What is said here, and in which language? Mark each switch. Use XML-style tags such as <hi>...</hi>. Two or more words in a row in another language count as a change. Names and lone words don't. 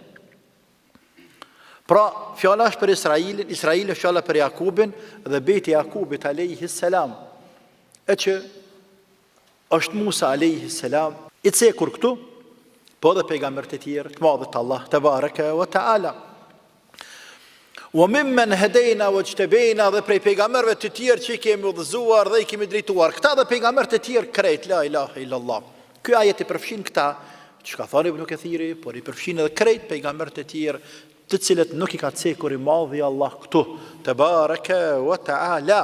<sq>Pra, fjala është për Israilin, Israil është fjala për Jakubin, dhe beti Jakubit</sq> <ar>عليه السلام,</ar> <sq>e që është Musa</sq> <ar>عليه السلام,</ar> <sq>i cekur këtu, po dhe pejgamberët e tjerë, të madhët Allah,</sq> <ar>تبارك وتعالى. وممن هدينا واجتبينا,</ar> <sq>dhe prej pejgamberëve të tjerë që i kemi udhëzuar dhe i kemi drejtuar. Këta dhe pejgamberët e tjerë krejt,</sq> <ar>لا إله إلا الله.</ar> <sq>Ky ajet i përfshin këta, që ka thani Ibn Kathiri, por i përfshin edhe krejt pejgamberët e tjerë, të cilët nuk i ka cekur i madhi Allah këtu,</sq> <ar>تبارك وتعالى.</ar>